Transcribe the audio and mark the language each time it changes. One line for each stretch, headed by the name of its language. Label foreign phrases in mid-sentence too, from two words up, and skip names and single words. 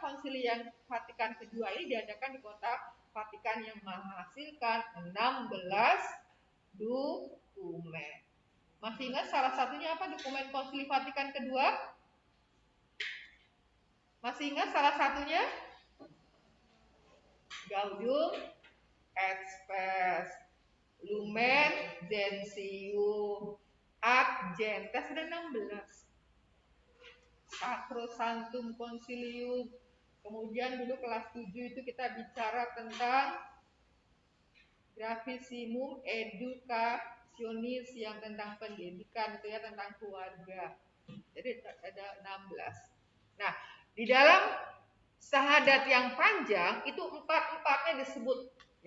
Indonesian: Konsili yang Vatikan kedua ini diadakan di kota Vatikan yang menghasilkan 16 dokumen. Masih ingat salah satunya apa dokumen konsili Vatikan kedua? Masih ingat salah satunya? Gaudium et Spes, Lumen Gentium, Ad Gentes, sudah 16. Sacrosanctum Concilium. Kemudian dulu kelas 7 itu kita bicara tentang Gravissimum Educationis yang tentang pendidikan itu ya, tentang keluarga. Jadi ada 16. Nah, di dalam sahadat yang panjang itu empat-empatnya disebut ya.